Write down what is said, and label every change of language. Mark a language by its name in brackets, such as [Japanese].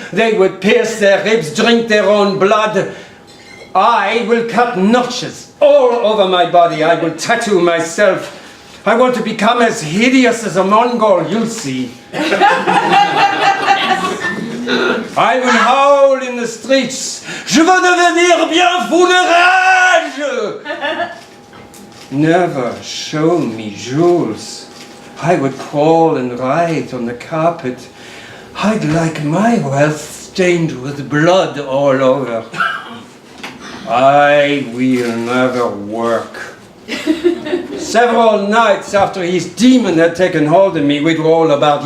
[English] They would pierce their ribs, drink their own blood. I will cut notches all over my body. I will tattoo myself. I want to become as hideous as a Mongol, you'll see. I will howl in the streets. [French] Je veux devenir bien fou de rage. [English] Never show me jewels. I would crawl and write on the carpet. I'd like my wealth stained with blood all over. I will never work. Several nights after his demon had taken hold of me, we'd roll about.